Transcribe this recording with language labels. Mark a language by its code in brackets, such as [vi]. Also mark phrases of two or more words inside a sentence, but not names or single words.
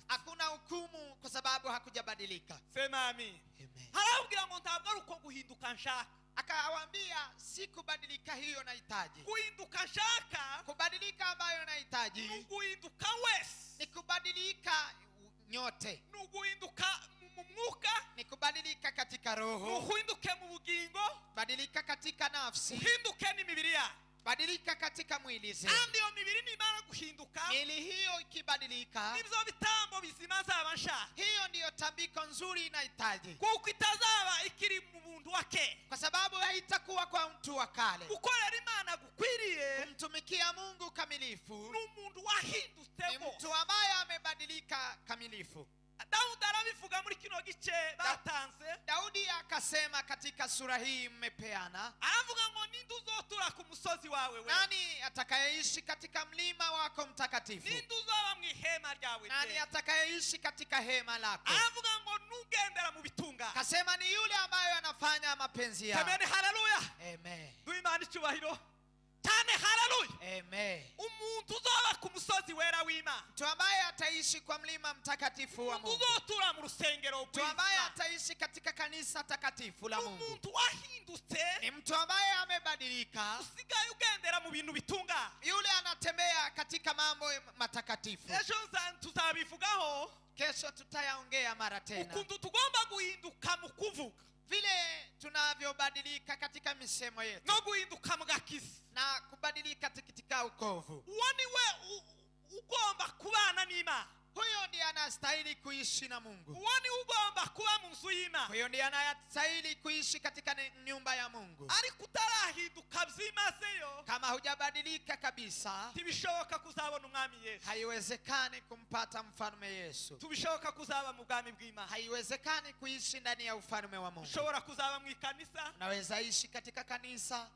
[sw] hakuna hukumu kwa sababu hakujabadilika. Sema amen. Amen. [rn] Harabwira ngo ntabwo ari uko guhinduka nshaka. [sw] Akawaambia, si kubadilika hiyo nahitaji, [rn] Guhinduka nshaka, [sw] kubadilika ambayo nahitaji [rn] ni guhinduka wese, [sw] ni kubadilika nyote, [rn] ni guhinduka mu mwuka, [sw] ni kubadilika katika roho, [rn] uhinduke mu bugingo, [sw] badilika katika nafsi, [rn] uhinduke n'imibiri yawe. [sw] badilika katika mwili zenu. [rn] Kandi iyo mibiri nimara guhinduka, [sw] Miili hiyo ikibadilika, [rn] nibyo bitambo bizima nzaba nshaka, [sw] hiyo ndiyo tambiko nzuri inahitaji, [rn] kuko itazaba ikiri mu buntu wake, [sw] kwa sababu haitakuwa kwa mtu wa kale. [rn] gukorera Imana gukwiriye [sw] Kumtumikia Mungu kamilifu [rn] n'umuntu wahindutse ni bo. [sw] mtu ambaye amebadilika kamilifu. [rn] Dawudi arabivuga muri kino gice batanze, [sw] Daudi akasema katika sura hii mmepeana, [rn] aravuga ngo ninde uzotura ku musozi wawe we, [sw] nani atakayeishi katika mlima wako mtakatifu? [rn] ninde uzaba mu ihema ryawe [sw] Nani [rn] we. [sw] atakayeishi katika hema lako? [rn] Aravuga ngo nugendera mu bitunga. [sw] Kasema ni yule ambaye anafanya mapenzi yako. Semeni haleluya. Amen. [rn] Duhe Imana icyubahiro cyane, haleluya. Amen. Umuntu uzoba ku musozi wera w'Imana, [sw] Mtu ambaye ataishi kwa mlima mtakatifu wa Mungu, [rn] uzotura mu rusengero [sw] mtu ambaye [rn] rw'Imana, [sw] ataishi katika kanisa takatifu la Mungu, [rn] umuntu wahindutse, [sw] ni mtu ambaye amebadilika, [rn] usigaye ugendera mu bintu bitunga. [sw] yule anatembea katika mambo matakatifu. [rn] Ejo tuzabivugaho [sw] Kesho tutayaongea mara tena, [rn] ukuntu tugomba guhinduka mu kuvuga [sw] vile tunavyobadilika katika misemo yetu [rn] no guhinduka mu gakiza. [sw] na kubadilika katika ukovu. [rn] Uwo ni we ugomba kubana n'Imana, [sw] Huyo ndiye anastahili kuishi na Mungu. [rn] uwo ni ugomba kuba mu nzu y'Imana. [sw] Huyo ndiye anastahili kuishi katika nyumba ya Mungu. [rn] Ariko utarahinduka byimazeyo, [sw] Kama hujabadilika kabisa, [rn] ntibishoboka kuzabona umwami Yesu, [sw] haiwezekani kumpata mfalme Yesu. [rn] tubishoboka kuzaba mu bwami bw'Imana. [sw] Haiwezekani kuishi ndani ya ufalme wa Mungu. [rn] Ushobora kuzaba mu ikanisa, [sw] Unaweza ishi katika kanisa,